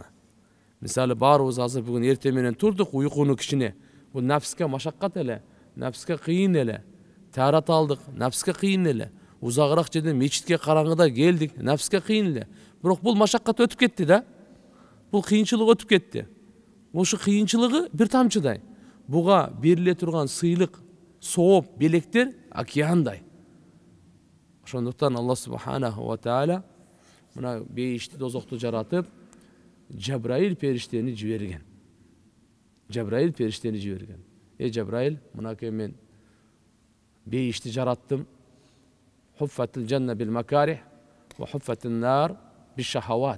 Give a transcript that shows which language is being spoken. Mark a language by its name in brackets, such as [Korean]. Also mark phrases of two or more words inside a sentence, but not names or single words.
[Kyrgyz] Мисалы баарыбыз азыр бүгүн эртең менен турдук, уйкуну кичине, бул нафске машаккат эле, нафске кыйын эле, таарат алдык, нафске кыйын эле, узагыраак жерден мечитке караңгыда келдик, нафске кыйын эле. Бирок бул машаккат өтүп кетти да, бул кыйынчылык өтүп кетти. Ошо кыйынчылыгы бир тамчыдай, буга бериле турган сыйлык, сооп, белектер океандай. Ошондуктан Алла [Arabic] سبحانه وتعالى [Kyrgyz] мына бейишти, дозокту жаратып, Жабраил периштени жиберген. Жабраил периштени жиберген. Жабраил, мынакей мен бейишти жараттым. [Arabic] حفت الجنة بالمكاره وحفت النار بالشهوات.